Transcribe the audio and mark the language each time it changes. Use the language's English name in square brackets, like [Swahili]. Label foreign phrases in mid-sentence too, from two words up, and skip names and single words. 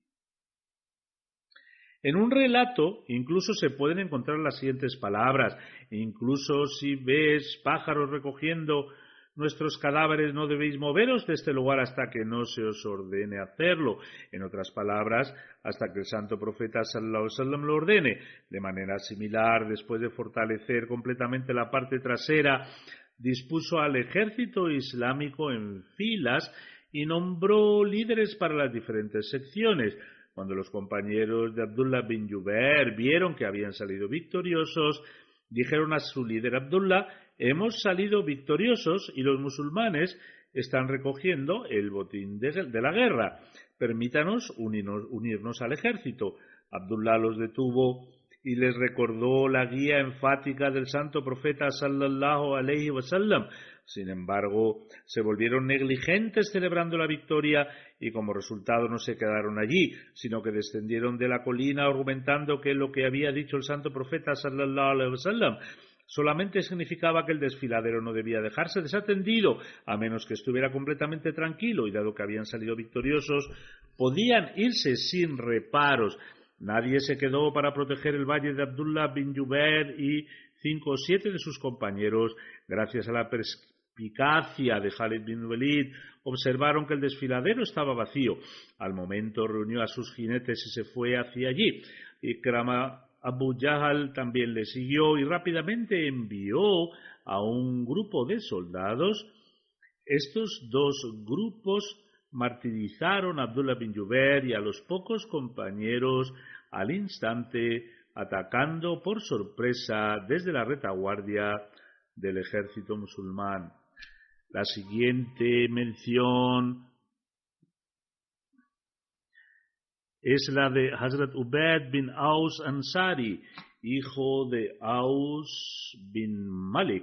[Spanish] En un relato incluso se pueden encontrar las siguientes palabras: incluso si ves pájaros recogiendo nuestros cadáveres, no debéis moveros de este lugar hasta que no se os ordene hacerlo. En otras palabras, hasta que el santo profeta [Arabic] صلى الله عليه وسلم [Spanish] lo ordene. De manera similar, después de fortalecer completamente la parte trasera, dispuso al ejército islámico en filas y nombró líderes para las diferentes secciones. Cuando los compañeros de Abdullah bin Jubair vieron que habían salido victoriosos, dijeron a su líder Abdullah: hemos salido victoriosos y los musulmanes están recogiendo el botín de la guerra. Permítanos unirnos al ejército. Abdullah los detuvo y les recordó la guía enfática del santo profeta [Arabic] صلى الله عليه وسلم. [Spanish] Sin embargo, se volvieron negligentes celebrando la victoria y como resultado no se quedaron allí, sino que descendieron de la colina argumentando que lo que había dicho el santo profeta [Arabic] صلى الله عليه وسلم [Spanish] solamente significaba que el desfiladero no debía dejarse desatendido, a menos que estuviera completamente tranquilo, y dado que habían salido victoriosos, podían irse sin reparos. Nadie se quedó para proteger el valle de Abdullah bin Jubair y 5 o 7 de sus compañeros, gracias a la perspicacia de Khalid bin Walid, observaron que el desfiladero estaba vacío. Al momento reunió a sus jinetes y se fue hacia allí. Ikrama Abu Jahal también le siguió y rápidamente envió a un grupo de soldados. Estos 2 grupos martirizaron a Abdullah bin Jubair y a los pocos compañeros al instante, atacando por sorpresa desde la retaguardia del ejército musulmán. La siguiente mención es la de Hazrat Ubayd bin Aus Ansari, hijo de Aus bin Malik.